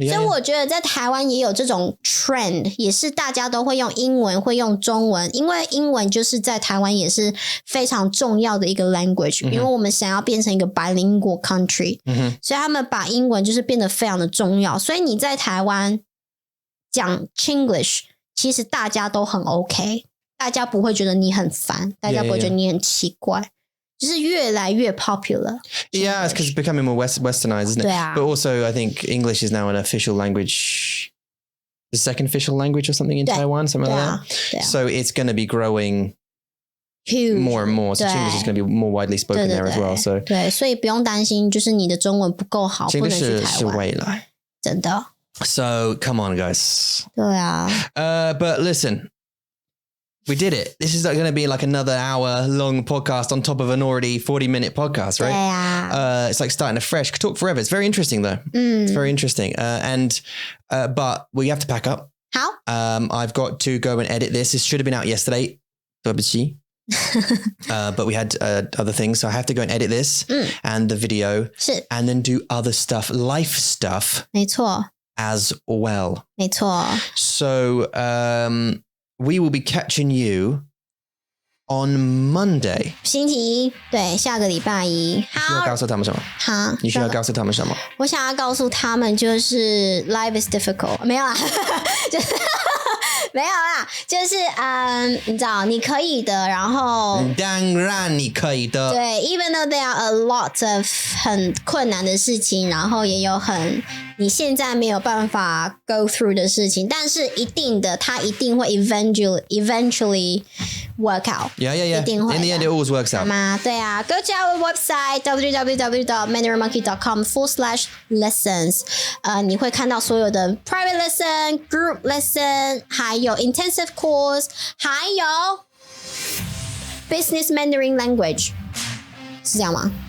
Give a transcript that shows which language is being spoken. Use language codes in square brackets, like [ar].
[zh] 所以我觉得在台湾也有这种 trend， 也是大家都会用英文会用中文，因为英文就是在台湾也是非常重要的一个 language，因为我们想要变成一个 [en] bilingual country， [zh] 所以他们把英文就是变得非常的重要，所以你在台湾讲 Chinglish 其实大家都很 OK， 大家不会觉得你很烦，大家不会觉得你很奇怪，就是越来越 popular. [en] Yeah, it's because it's becoming more westernized, isn't it? Yeah. But also, I think English is now an official language, the second official language or something in Taiwan, something like that. So it's going to be growing huge more and more. So Chinglish is going to be more widely spoken there as well. So [zh] 对，所以不用担心，就是你的中文不够好，不能去台湾。是未来，真的。 [en] So come on, guys. [zh] 对啊。 [en] But listen.We did it. This is going to be like another hour-long podcast on top of an already 40-minute podcast, right? Yeah. It's like starting afresh. Could talk forever. It's very interesting, though. It's very interesting. But we have to pack up. How? I've got to go and edit this. This should have been out yesterday. But we had other things, so I have to go and edit this and the video, and then do other stuff, life stuff. [zh] 没错。 [en] As well. [zh] 没错。 [en] So,we will be catching you on Monday. [zh] 星期一，对，下个礼拜一。好，你需要告诉他们什么？好，你需要告诉他们什么？我想要告诉他们就是 [en] life is difficult， [zh] 没有啦，就是没有啦，就是你知道你可以的，然后当然你可以的。对 ， [en] even though there are a lot of [zh] 很困难的事情，然后也有你现在没有办法 [en] go through [zh] 的事情，但是一定的，它一定会 [en] eventually work out. Yeah. [zh] 一定会的。 [en] In the end, it always works out. [zh] 对啊 [en] ，Go to our website www.mandarinmonkey.com/lessons。 [zh] 你会看到所有的 [en] private lesson, group lesson， [zh] 还有 [en] intensive course， [zh] 还有 [en] business Mandarin language， [zh] 是这样吗？